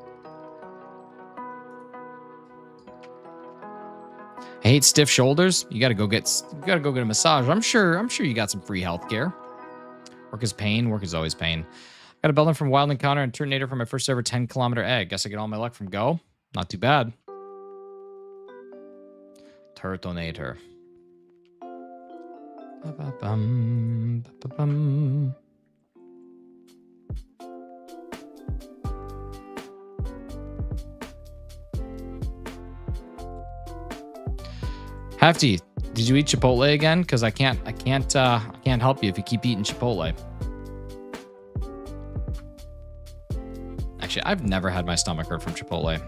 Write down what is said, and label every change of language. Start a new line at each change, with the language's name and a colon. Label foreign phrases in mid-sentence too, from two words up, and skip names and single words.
English: I hate stiff shoulders. You gotta go get a massage. I'm sure you got some free healthcare. Work is pain. Work is always pain. Got a Beldum from Wild Encounter and Turtonator from my first ever 10-kilometer egg. Guess I get all my luck from Go. Not too bad. Turtonator. Ba-ba-bum, ba-ba-bum. Hefty, did you eat Chipotle again? Because I can't help you if you keep eating Chipotle. Actually, I've never had my stomach hurt from Chipotle.